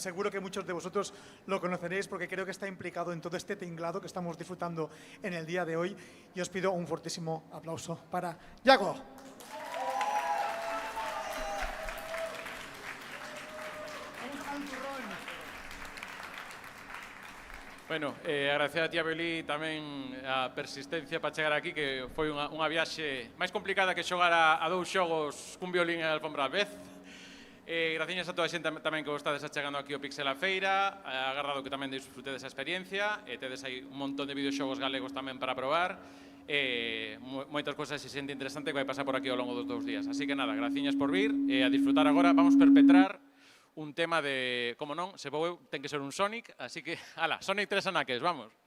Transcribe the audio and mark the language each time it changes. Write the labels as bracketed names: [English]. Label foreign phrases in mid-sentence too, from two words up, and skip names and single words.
[Spanish] Seguro que muchos de vosotros lo conoceréis porque creo que está implicado en todo este tinglado que estamos disfrutando en el día de hoy. Y os pido un fortísimo aplauso para Yago. [Galician] Bueno, agradecer a Tia Violí tamén a persistencia para chegar aquí, que foi unha viaxe máis complicada que xogar a dous xogos cun violín e a alfombra a vez. Gracias a toda a xente tamén que vos estades achegando aquí ao Pixel a Feira, agardado que tamén disfrutedes a experiencia, tedes aí un montón de videoxogos galegos tamén para probar, moitas cousas e xente interesante que vai pasar por aquí ao longo dos 2 días. Así que nada, graciñas por vir, a disfrutar agora, vamos perpetrar un tema de, como non, se vou eu, ten que ser un Sonic, así que, ala, Sonic 3 anaques, vamos.